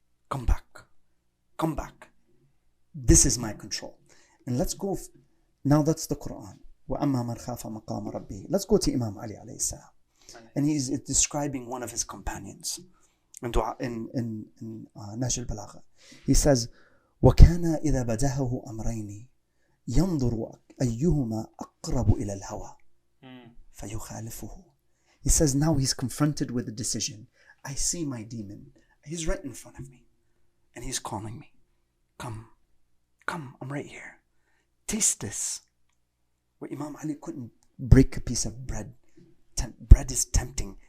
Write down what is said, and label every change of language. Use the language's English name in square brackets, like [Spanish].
[English] Come back. This is my control. And let's go, now that's the Quran. [Arabic] وَأَمَّا مَنْ خَافَ مَقَامَ رَبِّهِ. [English] Let's go to Imam Ali alayhi salam. And he's describing one of his companions in Nahj al-Balagha. He says, [Arabic] وَكَانَ إِذَا بَدَهَهُ أَمْرَيْنِ يَنْظُرُ أَيُّهُمَا أَقْرَبُ إِلَى الْهَوَى فَيُخَالِفُهُ. [English] He says now he's confronted with a decision. I see my demon. He's right in front of me. And he's calling me. Come, I'm right here. Taste this. Where Imam Ali couldn't break a piece of bread. Bread is tempting.